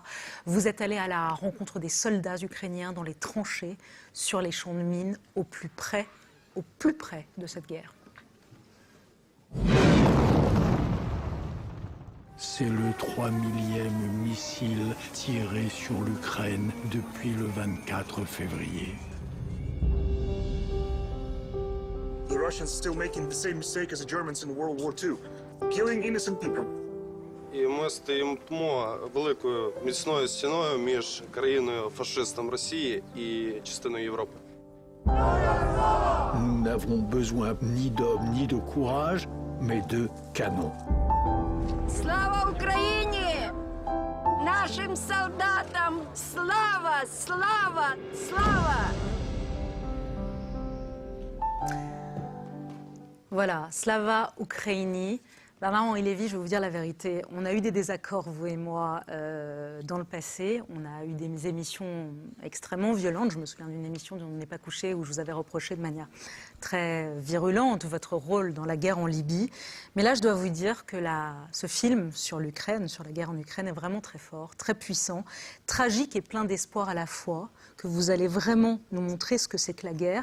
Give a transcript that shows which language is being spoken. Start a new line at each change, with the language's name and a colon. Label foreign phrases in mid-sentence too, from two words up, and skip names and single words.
French: Vous êtes allé à la rencontre des soldats ukrainiens dans les tranchées, sur les champs de mines, au plus près de cette guerre. C'est le 3000e missile tiré sur l'Ukraine depuis le 24 février.
English: The Russians still making the same mistake as the Germans in World War II, killing innocent people.
Ukrainian: І ми стоїмо великою міцною стіною між країною-фашистом Росії і частиною Європи.
French: Nous n'avons besoin ni d'hommes ni de courage, mais de canons.
Ukrainian: Слава Україні! Нашим солдатам слава, слава, слава!
French: Voilà,
Ukrainian: Слава Україні.
French: Bernard-Henri Lévy, je vais vous dire la vérité. On a eu des désaccords, vous et moi, dans le passé. On a eu des émissions extrêmement violentes. Je me souviens d'une émission dont on n'est pas couché où je vous avais reproché de manière très virulente votre rôle dans la guerre en Libye. Mais là, je dois vous dire que ce film sur l'Ukraine, sur la guerre en Ukraine, est vraiment très fort, très puissant, tragique et plein d'espoir à la fois, que vous allez vraiment nous montrer ce que c'est que la guerre.